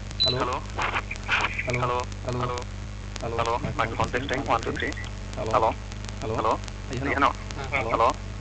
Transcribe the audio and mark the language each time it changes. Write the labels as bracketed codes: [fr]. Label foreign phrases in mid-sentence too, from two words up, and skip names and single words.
[en] Hello, Hello, hello, hello, hello, hello, hello. hello. Microphone Microphone testing. testing. One, One, two, two, three. three. Hello, Hello, hello. hello. [tl] Ayun na. Ayan o. [en] Hello. Hello.